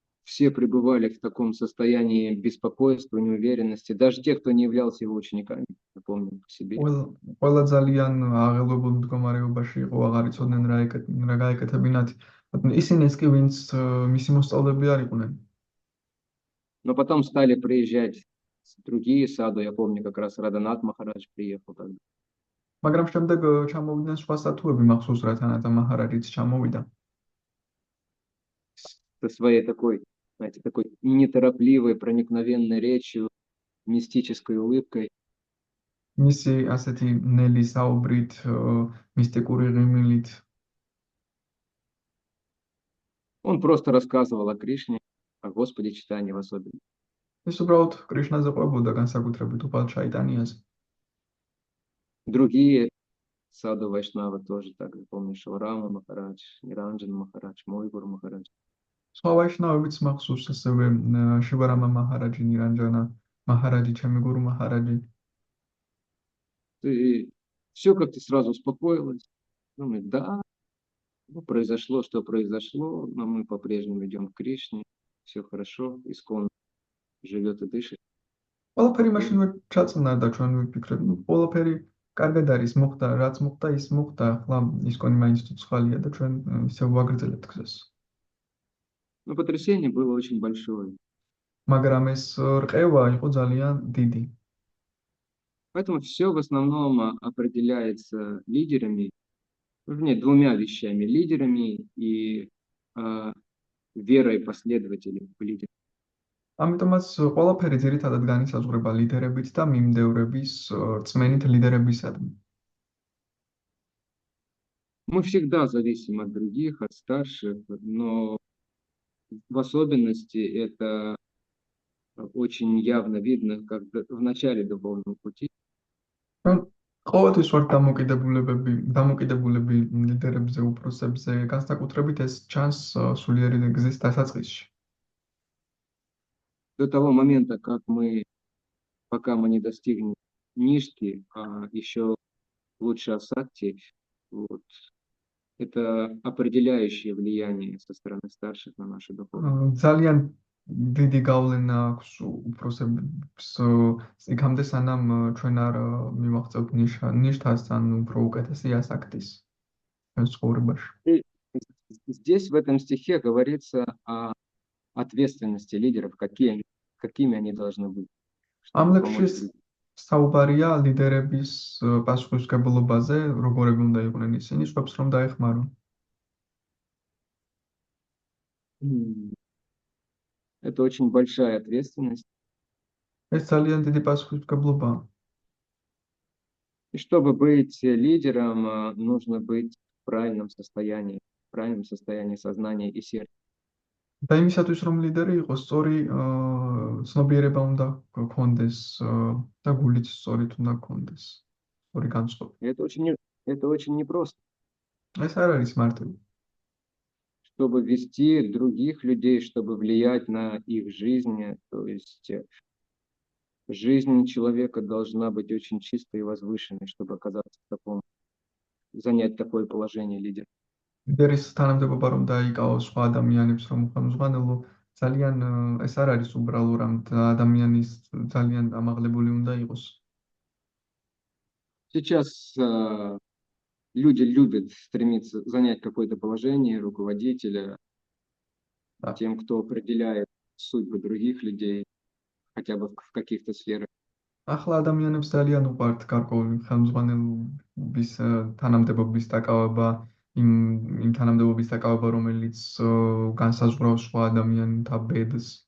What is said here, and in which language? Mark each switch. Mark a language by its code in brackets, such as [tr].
[ru] Все пребывали в таком состоянии беспокойства, неуверенности, даже те, кто не являлся его учениками, я помню по себе. [ka] ყველა ძალიან აღელვებულ მდგომარეობაში იყო, აღარ იცოდნენ რა გაეკეთებინათ. ისინიც კი, ვინც მისი მოსწავლეები არ იყვნენ. [ru] Но потом стали приезжать другие саду, я помню, как раз Раданат Махарадж приехал тогда. [ka] მაგრამ შემდეგ ჩამოვიდნენ სხვა სათუები, მახსოვს რა თანათა მაჰარაჯიც ჩამოვიდა. [ru] Со своей такой, знаете, такой неторопливой, проникновенной речью, мистической улыбкой. [ka] მისი ასეთი ნელი საუბრით, მისტიკური ღიმილით. [ru] Он просто рассказывал о Кришне, о Господе читании в особенности. [ka] ის უბრალოდ კრიშნაზე ყვებოდა, განსაკუთრებით უფალ ჩაიტანიაზე. [ru] Другие саду Вайшнавы тоже так, я помню, Шаврама Махарадж, Ниранджан Махарадж, Мойгур Махарадж. [ka] სხვა ვაიშნავებიც მახსოვს, ასევე შივარამა მაჰარაჯი, ნირანჯანა მაჰარაჯი, ჩემი გურუ მაჰარაჯი. [ru] И все как-то сразу успокоилось. Думаю, да, произошло, что произошло, но мы по-прежнему идем к Кришне, все хорошо, Искон живет и дышит. [ka] ყველაფერი მაშინვე ჩაწნა და ჩვენ ვიფიქრეთ, ყველაფერი კარგად არის, მოხდა, რაც მოხდა, ის მოხდა, ახლა ისკონი მაინც ცოცხალია და ჩვენ ისევ ვაგრძელებთ გზას. [ru] Но потрясение было очень большое. [ka] მაგრამ ეს რყევა იყო ძალიან დიდი. [ru] Поэтому все в основном определяется лидерами, вернее, двумя вещами: лидерами и верой последователей в лидеров. [ka] ამიტომაც ყველაფერი ძირითადად განისაზღვრება ლიდერებით და მიმდევრების რწმენით ლიდერებისადმი. [ru] Мы всегда зависим от других, от старших, но в особенности это очень явно видно, как в начале духовного пути. [ka] ყოველთვის ვართ დამოკიდებულები ლიდერებზე, უფროსებზე, განსაკუთრებით ეს ჩანს სულიერი გზის დასაწყისში. [ru] До того момента, пока мы не достигнем нишки, еще лучше асакти, вот, это определяющее влияние со стороны старших на нашу духовность. [ka] ძალიან დიდი გავლენა აქვს უფროსებს იქამდე, სანამ ჩვენ არ მივაღწევთ ნიშთას ან უფრო უკეთესი ასაქტის ცხოვრებაში. [ru] Здесь в этом стихе говорится о ответственности лидеров, какими они должны быть. [ka] ამ ლექსში საუბარია ლიდერების პასუხისმგებლობაზე, როგორები უნდა იყვნენ ისინი, სხვებს რომ დაეხმარონ. [ru] Это очень большая ответственность. [ka] ეს ძალიან დიდი პასუხისმგებლობაა. [ru] И чтобы быть лидером, нужно быть в правильном состоянии сознания и сердца. [ka] და იმისათვის, რომ ლიდერი იყოს, სწორი ცნობიერება უნდა გქონდეს და გულიც სწორით უნდა გქონდეს, სწორი განწყობა. [ru] Это очень непросто. [ka] ეს არ არის მარტივი. [ru] Чтобы вести других людей, чтобы влиять на их жизнь, то есть жизнь человека должна быть очень чистой и возвышенной, чтобы оказаться занять такое положение лидера. [ka] ლიდერის თანამდებობა რომ დაიკავოს სხვა ადამიანებს, რომ უხელმძღვანელო, ძალიან ეს არ არის უბრალო რამ, ადამიანის ძალიან ამაღლებული უნდა იყოს. [ru] Сейчас Люди любят стремиться занять какое-то положение руководителя, Да. тем, кто определяет судьбы других людей, хотя бы в каких-то сферах. [ka] ახლა ადამიანებს ძალიან უყვართ გარკვეული ხელმძღვანელობის თანამდებობის დაკავება, იმ თანამდებობის დაკავება, რომელიც განსაზღვრავს სხვა ადამიანთა ბედს.